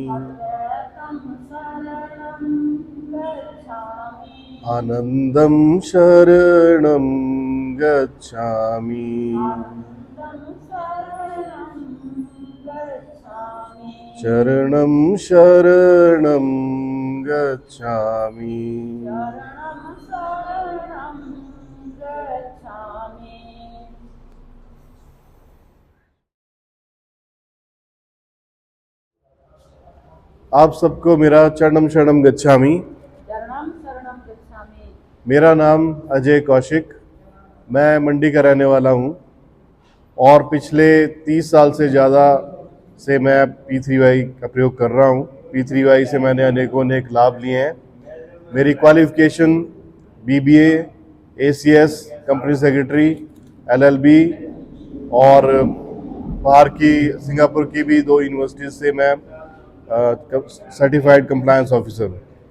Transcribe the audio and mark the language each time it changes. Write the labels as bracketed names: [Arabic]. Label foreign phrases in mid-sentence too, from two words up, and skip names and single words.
[Pali] आनन्दं शरणं गच्छामि। चरणं शरणं गच्छामि। [Hindi] आप सबको मेरा [Pali] चरणम शरणम गच्छामि। [Hindi] मेरा नाम अजय कौशिक, मैं मंडी का रहने वाला हूँ और पिछले 30 साल से ज़्यादा से मैं P3Y का प्रयोग कर रहा हूँ। P3Y से मैंने अनेक लाभ लिए हैं। मेरी क्वालिफिकेशन BBA, ACS, [English] company secretary, [Hindi] LLB और बाहर की सिंगापुर की भी 2 यूनिवर्सिटीज़ से मैं [English] certified compliance officer [Hindi] हूँ।